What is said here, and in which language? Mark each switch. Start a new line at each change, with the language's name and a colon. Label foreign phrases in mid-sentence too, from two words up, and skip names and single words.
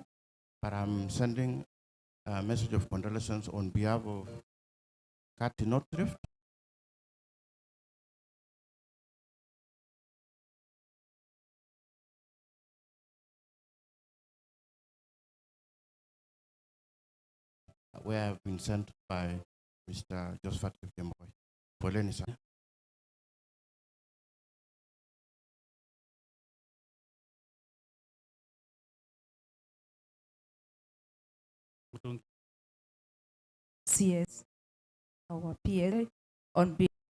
English: But I'm sending a message of condolences on behalf of Kati North Rift. Where I've been sent by Mr. Josephat Kipkemboy.
Swahili: Poleni sana.
English: CS, our PL, on behalf